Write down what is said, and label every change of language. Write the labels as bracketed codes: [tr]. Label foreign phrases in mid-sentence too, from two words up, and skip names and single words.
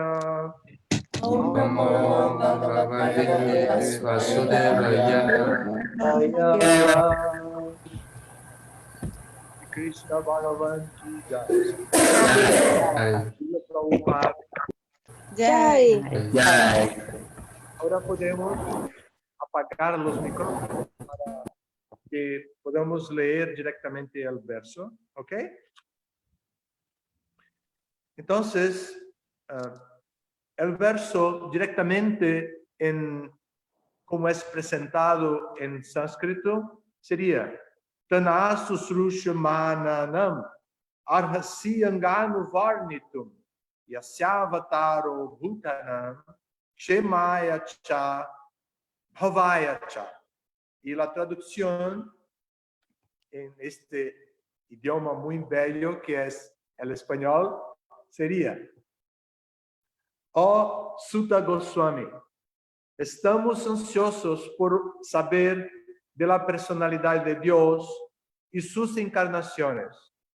[sa] ओं नमो भगवते वासुदेवाय. [hi] कृष्ण भगवान की जय. Jai. Srila Prabhupada. Jai. Jai. [es] Ahora podemos apagar los micrófonos para que podamos leer directamente el verso, ¿ok? Entonces, el verso directamente como es presentado en sánscrito sería [sa] तन शुश्रूष माननम् अर्हस्यङ्गनु वर्णितुम् यस्यावतारो भूतानाम् क्षेमाय च, भवाय च. [es] Y la traducción en este idioma muy bello que es el español sería: Oh Sutta Goswami, estamos ansiosos por saber de la personalidad de Dios y sus encarnaciones.